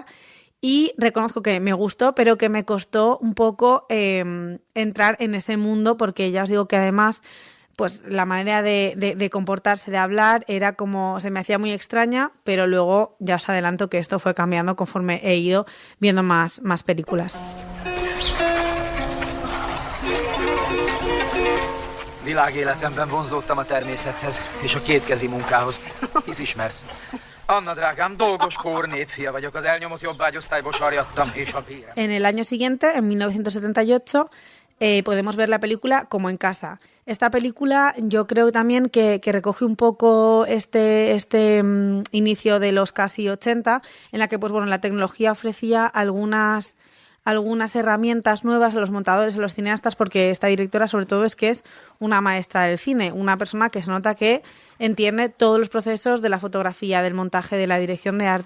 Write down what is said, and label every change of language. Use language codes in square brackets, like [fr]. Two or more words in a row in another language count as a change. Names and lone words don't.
[es] Y reconozco que me gustó, pero que me costó un poco entrar en ese mundo, porque ya os digo que además pues la manera de comportarse, de hablar, era como, se me hacía muy extraña, pero luego ya os adelanto que esto fue cambiando conforme he ido viendo más películas. [hu] Világéletemben vonzódtam a természethez és a kétkezi munkához. Hisz ismersz. Anna drágám, dolgos kór népfia vagyok, az elnyomott jobbágyosztályból sarjadtam, és a vérem. [es] En el año siguiente, en 1978, podemos ver la película Como en casa. Esta película yo creo también que recoge un poco este inicio de los casi 80, en la que pues bueno, la tecnología ofrecía algunas herramientas nuevas a los montadores, a los cineastas, porque esta directora sobre todo es que es una maestra del cine, una persona que se nota que entiende todos los procesos de la fotografía, del montaje, de la dirección de arte.